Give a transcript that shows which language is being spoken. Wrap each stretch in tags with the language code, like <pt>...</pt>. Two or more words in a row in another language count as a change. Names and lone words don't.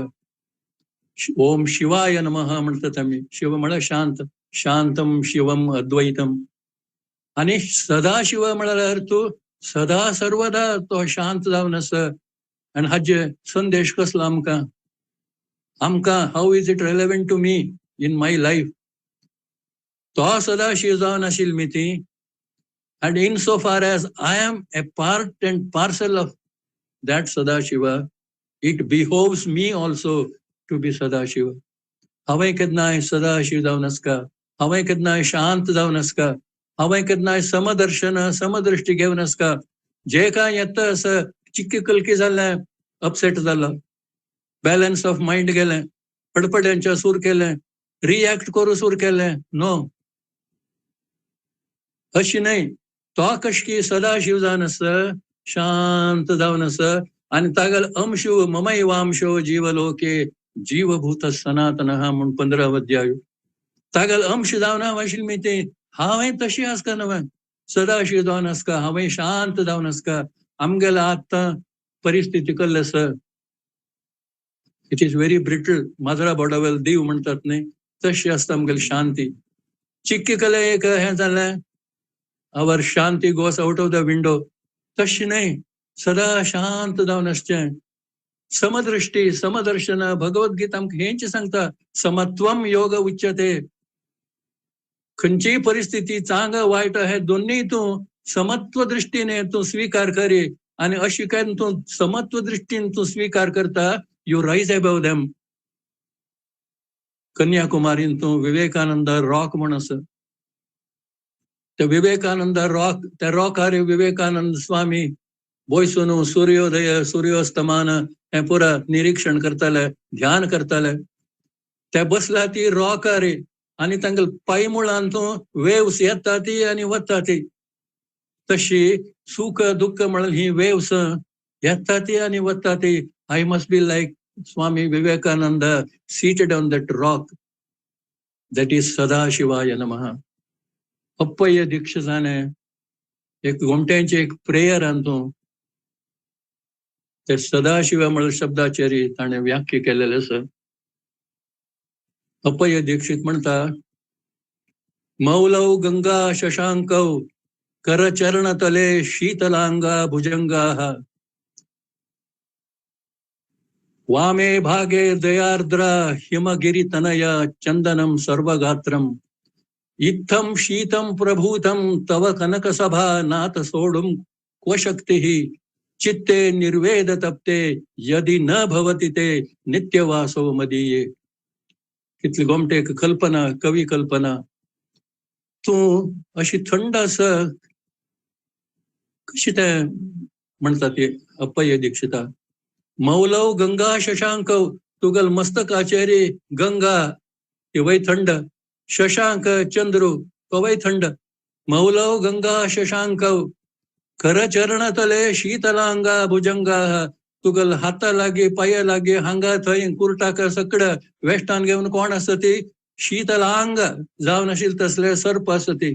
<kok>ओम शिवाय नमः म्हणतात आम्ही. शिव म्हळ्यार शांत.</kok> <sa>शांतम शिवम अद्वैतम.</sa> <kok>आणि सदा शिव म्हळ्यार तू सदा सर्वदा तो शांत जावन असं. आणि हाजे संदेश कसलो आमकां</kok> <en>How is it relevant to me in my life.</en> <kok>तो सदा शिव जावन आशिल्ली मी ती.</kok> <en>And insofar as I am a part and parcel of that Sadashiva, it behoves me also to be Sadashiva.</en> <kok>हांवें केन्नाय सदाशिव जावन आसका, हांवें केन्नाय शांत जावन आसका, हांवें केन्नाय समदर्शन समदृश्टी घेवन आसका. जे कांय येता असं चिक्की कलकी जाल्लें, अपसेट जालो,</kok> <en>balance of mind</en> <kok>गेलें, पडपड्यांच्या सूर केलें, रिएक्ट करू सूर केलें, नो. अशी न्हय. तो कशी सदाशिव जावन आस, शांत जावन आस. आनी तागेल अंशु</kok> <sa>ममैवांशो जीवलोके जीवभूत सनातनः</sa> <kok>म्हूण 15 अध्याय. तागेल अंश जावन हांव आशिल्ली मी ती. हांवें तशी आसका न्हय, सदाशिव जावन आसका, हांवें शांत जावन आसका. आमगेले आतां परिस्थिती कसली आसा,</kok> <en>It is very brittle.</en> <kok>माजरा बोडावेल दीव म्हणटात न्हय, तशी आसता आमगेली शांती. चिक्की कले एक हें जालें,</kok> <en>our shanti goes out of the window.</en> <kok>तशी नाही, सदा शांत जावन आसचें. समदृष्टी समदर्शन भगवद्गीता आमकां हेंच सांगता.</kok> <sa>समत्वम योग उच्यते.</sa> <kok>खंयची परिस्थिती चांग वाईट हे दोन्ही तू समत्व दृष्टीने तू स्वीकार करी आणि अशी काय तू समत्व दृष्टीने तू स्वीकार करता</kok> <en>you rise above them.</en> <kok>कन्याकुमारीन तू विवेकानंद रॉक म्हणस त्या विवेकानंद रॉक त्या रॉकार विवेकानंद स्वामी बोयसून सूर्योदय सूर्योस्तमान हे पुरा निरीक्षण करताले ध्यान करताले. त्या बसला ती रॉकारे आणि तांगल पाय मुळान तू वेव्स येता ती आणि वता ती. तशी सुख दुःख म्हणून ही वेव्स येता ती आणि वता ती.</kok> <en>I must be like स्वामी विवेकानंद seated on that rock. That is</en> <sa>सदाशिवाय नमः.</sa> <kok>अप्पय्य दीक्षिताने एक घोमट्यांची एक प्रेयर आणतो ते सदाशिव म्हणून शब्दाचेरी ताणे व्याख्या केलेले असं.</kok> <sa>अप्पय्य दीक्षित म्हणता मौलौ गंगा शशांकौ करचरण तले शीतलांगा भुजंगाः वामे भागे दयार्द्रा हिमगिरी तनया चंदनम सर्वगात्रम इत्थम शीतम प्रभूतम तव कनकसभा नाथ सोडुम क्व शक्तिः चित्ते निर्वेद तप्ते यदि न भवति ते नित्यवासो मदीये.</sa> <kok>कितली गोमटे कल्पना कवी कल्पना तू अशी थंड असं कशी ते म्हणतात ते अप्पय्य दीक्षिता.</kok> <sa>मौलव गंगा शशांक</sa> <kok>तुगल मस्तकाचेरी गंगा ते वै थंड शशांक चंद्रू तो वै थंड.</kok> <sa>मौलव गंगा शशांक खर चरण तले शीतलांगा भुजंगा</sa> <kok>तुगल हाता लागे पाया लागे हांगा थंय कुर्टाक सकड वेस्टान घेऊन कोण असती शीतलांग जावन आशिल तसले सर्प असती.</kok>